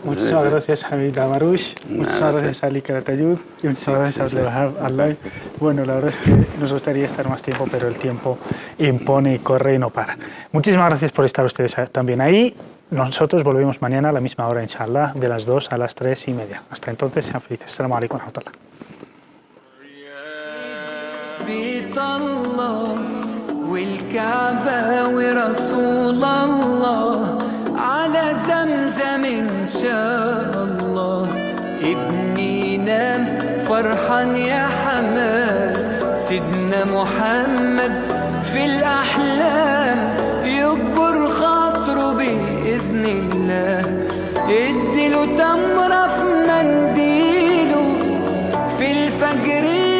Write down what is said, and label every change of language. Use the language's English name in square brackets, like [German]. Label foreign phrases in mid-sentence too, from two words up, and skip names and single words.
[Spanish] Muchísimas gracias, Hamid Amarouche. Muchísimas gracias, Ali Calatayud. Y muchísimas gracias a Abdelwahab Allah. Bueno, la verdad es que nos gustaría estar más tiempo, pero el tiempo impone y corre y no para. Muchísimas gracias por estar ustedes también ahí. Nosotros volvemos mañana a la misma hora, inshallah, de las 2 a las 3:30. Hasta entonces, sean felices. [Arabic] السلام عليكم ورحمة الله. والكعبة ورسول الله على زمزم إن شاء الله ابني نام فرحان يا حمال سيدنا محمد في الأحلام يكبر خاطره بإذن الله اديله تمرة في منديله في الفجر